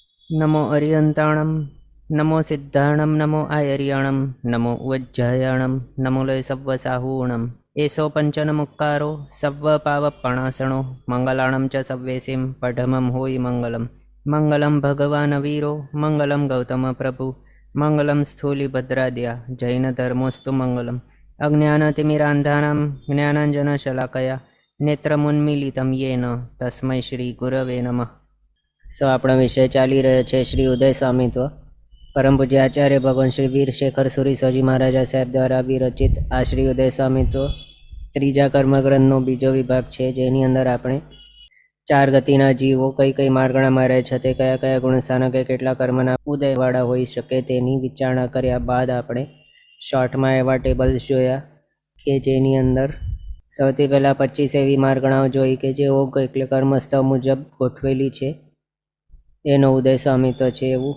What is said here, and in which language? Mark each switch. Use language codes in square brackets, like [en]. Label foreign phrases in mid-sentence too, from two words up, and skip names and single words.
[pra] नमो अरियंताणं नमो सिद्धाणं नमो आयर्याणं नमो वज्जायाणं नमो लय सव्वसाहूणम् एषो पंचनमुक्कारो सव्वपावपणासणो मंगलाणं च सव्वेसिं पठमं होयि मंगलम् [sa] मंगलं भगवान् वीरो मंगलं गौतम प्रभु मंगलं स्थूलिभद्राद्या जैनधर्मोऽस्तु मंगलम् अज्ञानतिमिरान्धानां ज्ञानाञ्जनशलाकया नेत्रमुन्मीलितं येन तस्मै श्रीगुरवे नमः। [gu] આપણો વિષય ચાલી રહ્યો છે શ્રી ઉદય સ્વામિત્વ પરમ પૂજ્ય આચાર્ય ભગવાન શ્રી વીર શેખર સુરી સોજી મહારાજા સાહેબ દ્વારા વિરચિત આ શ્રી ઉદય સ્વામિત્વ ત્રીજા કર્મગ્રંથનો બીજો વિભાગ છે, જેની અંદર આપણે 4 ગતિના જીવો કઈ કઈ માર્ગણામાં રહે છે, તે કયા કયા ગુણસ્થાનકે કેટલા કર્મના ઉદયવાળા હોઈ શકે તેની વિચારણા કર્યા બાદ આપણે શોર્ટમાં એવા ટેબલ્સ જોયા કે જેની અંદર સૌથી પહેલાં 25 એવી માર્ગણાઓ જોઈ કે જે ઓગ એટલે કર્મસ્થળ મુજબ ગોઠવેલી છે, એનો ઉદય સ્વામિત્વ છે એવું.